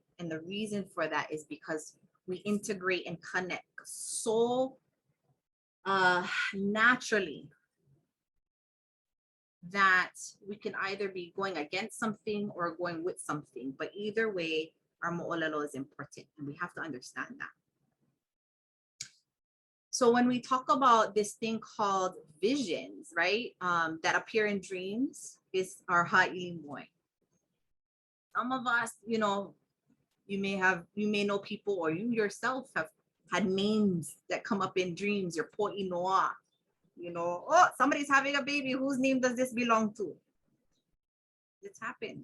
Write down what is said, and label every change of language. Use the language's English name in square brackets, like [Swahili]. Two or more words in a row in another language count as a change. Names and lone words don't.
[English] And the reason for that is because we integrate and connect so naturally that we can either be going against something or going with something. But either way, our mo'olelo is important, and we have to understand that. So when we talk about this thing called visions, right, that appear in dreams, is our [Hawaiian] haʻili moi. [English] Some of us, you know, you may know people, or you yourself have had names that come up in dreams. Your [Hawaiian] po'i noa, [English] you know, oh, somebody's having a baby. Whose name does this belong to? It's happened.